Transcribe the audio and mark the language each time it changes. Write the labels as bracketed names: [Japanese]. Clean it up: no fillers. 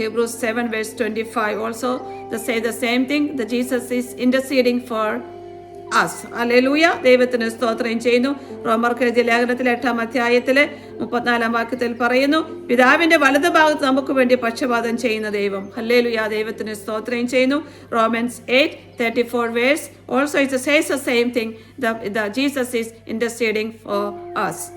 [English] Hebrews 7 verse 25 also say the same thing, that Jesus is interceding for us. [Malayalam] Hallelujah. ദൈവത്തിന് സ്തോത്രം ചെയ്യുന്നു. റോമർക്ക് എഴുതിയ ലേഖനത്തിലെ 8-ാം അധ്യായത്തിലെ 34-ാം വാക്യത്തിൽ പറയുന്നു, പിതാവിന്റെ വലതു ഭാഗത്ത് നമുക്ക് വേണ്ടി പക്ഷപാതം ചെയ്യുന്ന ദൈവം. ഹല്ലേലൂയ. ദൈവത്തിന് സ്തോത്രം ചെയ്യുന്നു. [English] Romans 8:34 verse also it says the same thing, that Jesus is interceding for us.